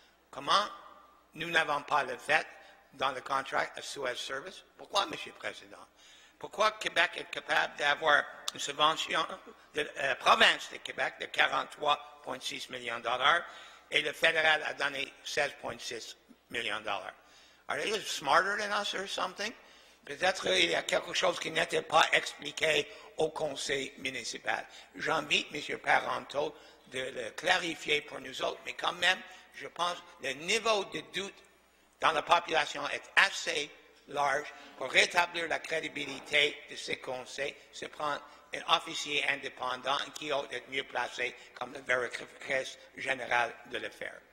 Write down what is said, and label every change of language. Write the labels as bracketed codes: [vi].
[fr] Comment nous n'avons pas le fait dans le contrat à Suez Service? Pourquoi, M. le Président? Pourquoi Québec est capable d'avoir une subvention de la province de Québec de 43,6 millions de dollars et le fédéral a donné 16,6 millions de dollars? [en] Are they smarter than us or something? [fr] Peut-être il y a quelque chose qui n'était pas expliqué au conseil municipal. J'invite M. Parenteau de le clarifier pour nous autres, mais quand même, je pense que le niveau de doute dans la population est assez large pour rétablir la crédibilité de ces conseils, se prendre un officier indépendant qui doit être mieux placé comme le vérificateur général de le faire.